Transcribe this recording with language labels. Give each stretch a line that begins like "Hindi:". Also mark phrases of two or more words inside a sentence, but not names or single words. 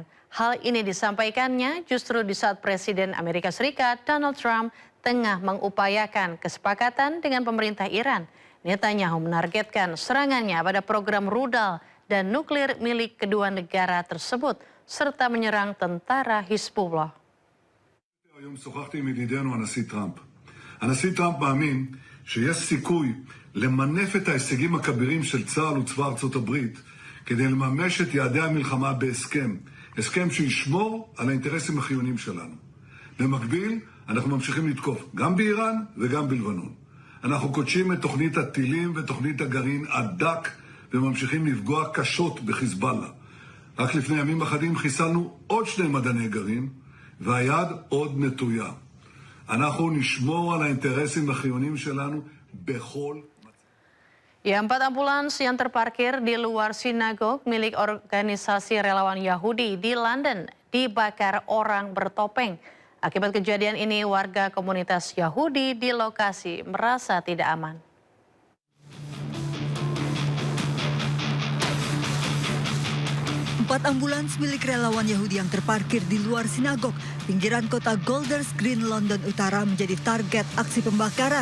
Indonesian: Hal ini disampaikannya justru di saat Presiden Amerika Serikat Donald Trump tengah mengupayakan kesepakatan dengan pemerintah Iran. Netanyahu menargetkan serangannya pada program rudal dan nuklir milik kedua negara tersebut serta menyerang tentara Hizbullah.
Hebrew: הנשיא טראמפ מאמין שיש סיכוי למנף את ההישגים הכבירים של צה"ל וצבא ארצות הברית כדי לממש את יעדי המלחמה בהסכם, הסכם שישמור על האינטרסים החיוניים שלנו. במקביל, אנחנו ממשיכים לתקוף גם באיראן וגם בלבנון. אנחנו קודשים את תוכנית הטילים ותוכנית הגרעין הדק וממשיכים לפגוע קשות בחיזבאללה. רק לפני ימים אחדים חיסלנו עוד 2 מדעני גרעין והיד עוד נטויה. אנחנו נשמור על האינטרסים החיוניים שלנו בכל...
Indonesian: Ya, 4 ambulans yang terparkir di luar sinagog milik organisasi relawan Yahudi di London dibakar orang bertopeng. Akibat kejadian ini, warga komunitas Yahudi di lokasi merasa tidak aman. Empat ambulans milik relawan Yahudi yang terparkir di luar sinagog pinggiran kota Golders Green, London Utara menjadi target aksi pembakaran.